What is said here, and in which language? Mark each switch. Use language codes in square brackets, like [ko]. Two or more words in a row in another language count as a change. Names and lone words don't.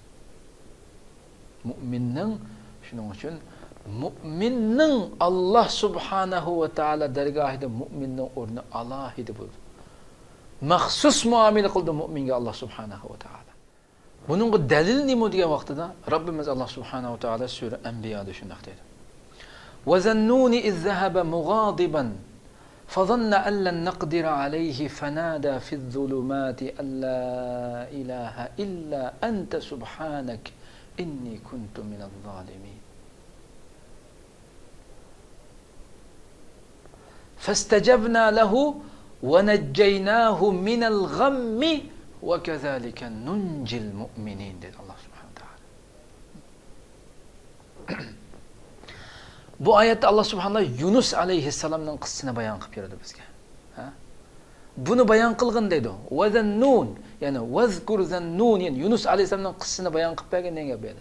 [uz] Mu'minning shuning uchun mu'minning [ar] الله سبحانه وتعالى [uz] dargohida mu'minning o'rni alohida bo'ldi. Maxsus muomala qildi mu'minga [ar] الله سبحانه وتعالى. [uz] Buning dalil nima degan vaqtida Rabbimiz [ar] الله سبحانه وتعالى [uz] sura Anbiyoda shunday deydi. [ar] "وذا النون إذ ذهب مغاضبا فظن أن لن نقدر عليه فنادى في الظلمات أن لا إله إلا أنت سبحانك إني كنت من الظالمين فاستجبنا له ونجيناه من الغم وكذلك ننجي المؤمنين." [uz] dedi [ar] الله سبحانه وتعالى. [uz] Bu oyatda [ar] الله سبحانه [uz] Yunus alayhissalomning qissasini bayon qilib berdi bizga. Ha? Buni bayon qilgan deydi. [ar] وذا النون, [uz] ya'ni vazkur zannun, ya'ni Yunus alayhissalomning qissasini bayon qilib bergandan gap edi.